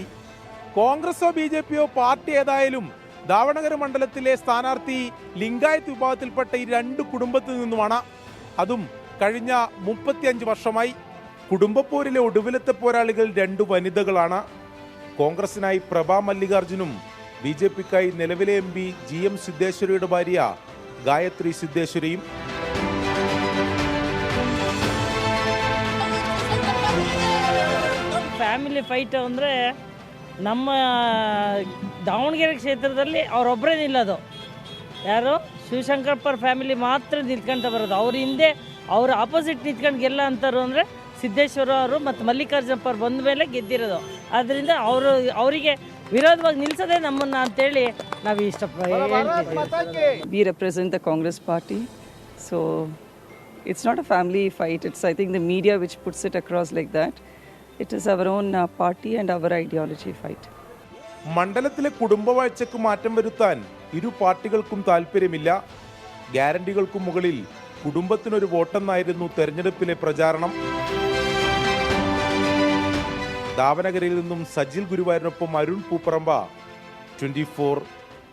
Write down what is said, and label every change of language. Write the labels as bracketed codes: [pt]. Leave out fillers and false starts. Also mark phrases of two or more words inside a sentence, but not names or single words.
[ml] കോൺഗ്രസോ BJPയോ പാർട്ടി ഏതായാലും ദാവനഗര മണ്ഡലത്തിലെ സ്ഥാനാർത്ഥി ലിംഗായത്ത് വിഭാഗത്തിൽപ്പെട്ട ഈ രണ്ട് കുടുംബത്തിൽ നിന്നുമാണ്. അതും കഴിഞ്ഞ 35 വർഷമായി. കുടുംബപ്പോരിലെ ഒടുവിലത്തെ പോരാളികൾ രണ്ട് വനിതകളാണ്. കോൺഗ്രസിനായി പ്രഭാ മല്ലികാർജുനും BJPക്കായി നിലവിലെ MP GM സിദ്ധേശ്വരിയുടെ ഭാര്യ ഗായത്രി സിദ്ധേശ്വരിയും. [en] family fight [kn] ಅಂದರೆ ನಮ್ಮ ದಾವಣಗೆರೆ ಕ್ಷೇತ್ರದಲ್ಲಿ ಅವರೊಬ್ಬರೇ ನಿಲ್ಲೋದು. ಯಾರು ಶಿವಶಂಕರಪ್ಪರ ಫ್ಯಾಮಿಲಿ ಮಾತ್ರ ನಿಂತ್ಕೊಂತ ಬರೋದು. ಅವ್ರ ಹಿಂದೆ ಅವ್ರ ಆಪೋಸಿಟ್ ನಿಂತ್ಕೊಂಡು ಗೆಲ್ಲ ಅಂತಾರು ಅಂದರೆ ಸಿದ್ದೇಶ್ವರ ಅವರು ಮತ್ತು ಮಲ್ಲಿಕಾರ್ಜುನಪ್ಪ ಅವ್ರು ಬಂದ ಮೇಲೆ ಗೆದ್ದಿರೋದು. ಆದ್ದರಿಂದ ಅವರಿಗೆ ವಿರೋಧವಾಗಿ ನಿಲ್ಲಿಸೋದೇ ನಮ್ಮನ್ನು ಅಂತೇಳಿ ನಾವು ಇಷ್ಟಪಡ್ತೀವಿ. [en] We represent the Congress party, so it's not a family fight. It's, I think, the media which puts it across like that. It is our own party and our ideology fight. [ml] മണ്ഡലത്തിലെ കുടുംബവാഴ്ചക്ക് മാറ്റം വരുത്താൻ ഇരു പാർട്ടികൾക്കും താല്പര്യമില്ല. ഗ്യാരണ്ടികൾക്കും മുകളിൽ കുടുംബത്തിനൊരു വോട്ടെന്നായിരുന്നു തെരഞ്ഞെടുപ്പിലെ പ്രചാരണം. ദാവനഗരയിൽ നിന്നും സജിൽ ഗുരുവായൂരിനൊപ്പം അരുൺ പൂപ്പറമ്പ, 24